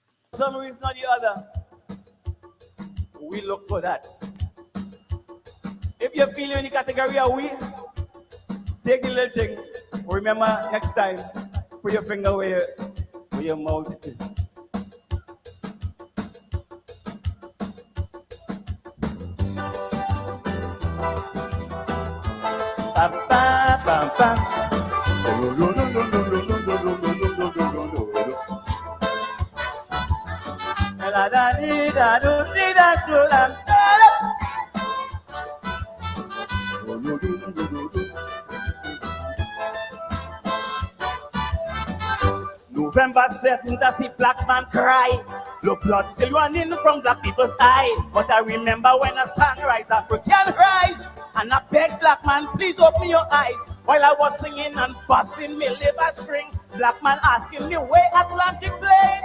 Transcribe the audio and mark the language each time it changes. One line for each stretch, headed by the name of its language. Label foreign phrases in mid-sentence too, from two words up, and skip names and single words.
English: some reason or the other, we look for that. If you feel in the category of we, take the little thing. Remember, next time, put your finger where your mouth is. Bam, bam, bam, bam. La da dee da do dee da do lam. November 7th, I see black man cry. Look, blood still running from black people's eye. But I remember when a sunrise, African rise. And I beg black man, please open your eyes. While I was singing and busting me liver string, black man asking me where Atlantic plane.